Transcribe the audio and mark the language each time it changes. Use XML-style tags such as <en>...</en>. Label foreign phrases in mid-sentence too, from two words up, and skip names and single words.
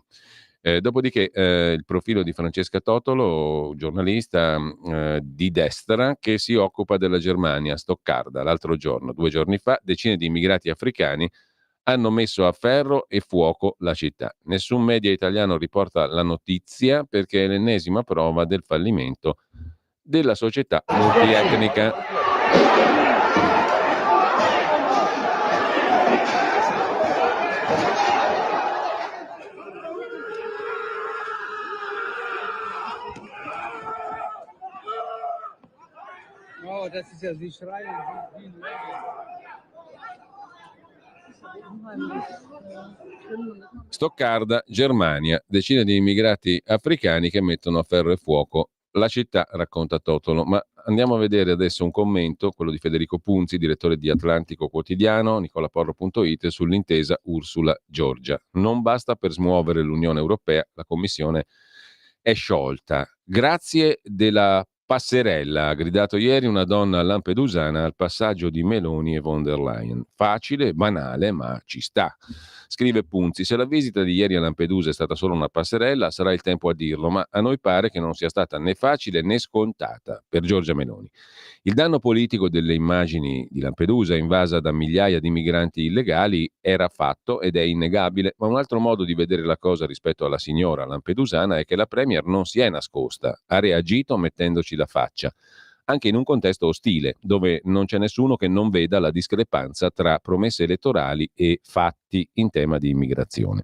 <it>Dopodiché il profilo di Francesca Totolo, giornalista di destra che si occupa della Germania, Stoccarda. L'altro giorno, 2 giorni fa, decine di immigrati africani hanno messo a ferro e fuoco la città. Nessun media italiano riporta la notizia perché è l'ennesima prova del fallimento della società multietnica.</it> <de>Das ist ja die Schreie, die</de> <it>Stoccarda, Germania, decine di immigrati africani che mettono a ferro e fuoco la città, racconta Totolo. Ma andiamo a vedere adesso un commento, quello di Federico Punzi, direttore di Atlantico Quotidiano, nicolaporro.it, sull'intesa Ursula-Giorgia. Non basta per smuovere l'Unione Europea, la Commissione è sciolta. Grazie della passerella, ha gridato ieri una donna lampedusana al passaggio di Meloni e von der Leyen. Facile, banale, ma ci sta. Scrive Punzi, se la visita di ieri a Lampedusa è stata solo una passerella, sarà il tempo a dirlo, ma a noi pare che non sia stata né facile né scontata per Giorgia Meloni. Il danno politico delle immagini di Lampedusa, invasa da migliaia di migranti illegali, era fatto ed è innegabile, ma un altro modo di vedere la cosa rispetto alla signora lampedusana è che la Premier non si è nascosta, ha reagito mettendoci la faccia, anche in un contesto ostile, dove non c'è nessuno che non veda la discrepanza tra promesse elettorali e fatti in tema di immigrazione.</it>